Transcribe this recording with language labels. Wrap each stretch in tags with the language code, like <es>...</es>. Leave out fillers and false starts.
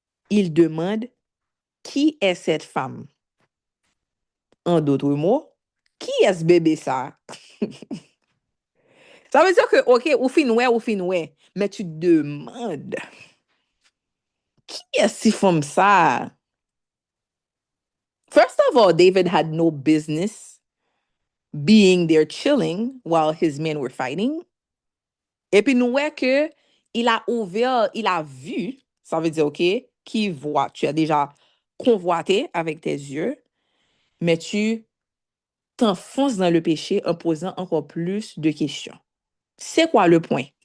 <fr>Il demande qui est cette femme? En d'autres mots, qui est ce bébé ça? Ça veut dire que, OK, ou finoué, mais tu demandes qui est cette femme ça?</fr> <en>First of all, David had no business being there chilling while his men were fighting.</en> <fr>Et puis, nous voyons que il a ouvert, il a vu, ça veut dire, OK, qui voit, tu as déjà convoité avec tes yeux, mais tu t'enfonces dans le péché en posant encore plus de questions. C'est quoi le point?</fr>